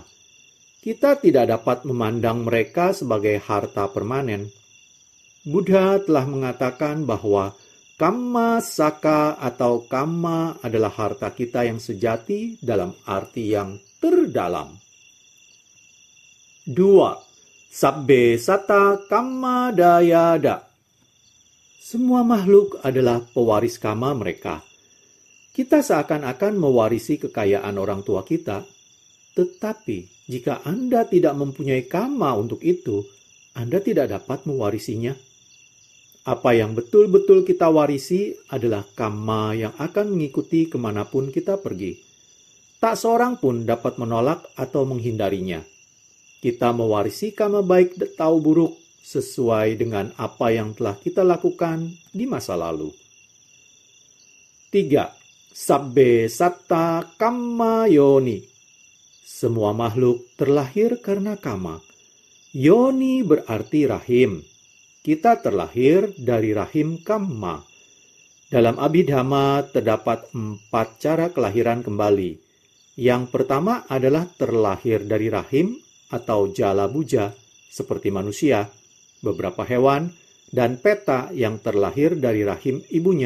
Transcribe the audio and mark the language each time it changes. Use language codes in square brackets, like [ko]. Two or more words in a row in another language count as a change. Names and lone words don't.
[id] Kita tidak dapat memandang mereka sebagai harta permanen. Buddha telah mengatakan bahwa [pi] kamma saka [id] atau kamma adalah harta kita yang sejati dalam arti yang terdalam. 2. [pi] Sabbe sata kamma dayada. [id] Semua makhluk adalah pewaris kamma mereka. Kita seakan-akan mewarisi kekayaan orang tua kita. Tetapi jika Anda tidak mempunyai kamma untuk itu, Anda tidak dapat mewarisinya. Apa yang betul-betul kita warisi adalah kamma yang akan mengikuti kemanapun kita pergi. Tak seorang pun dapat menolak atau menghindarinya. Kita mewarisi kamma baik atau buruk sesuai dengan apa yang telah kita lakukan di masa lalu. 3. [pi] Sabbe satta kamma yoni. [id] Semua makhluk terlahir karena kamma. Yoni berarti rahim. Kita terlahir dari rahim kamma. Dalam Abhidhamma terdapat 4 cara kelahiran kembali. Yang pertama adalah terlahir dari rahim atau [pi] jala buja, [id] seperti manusia, beberapa hewan, dan peta yang terlahir dari rahim ibunya.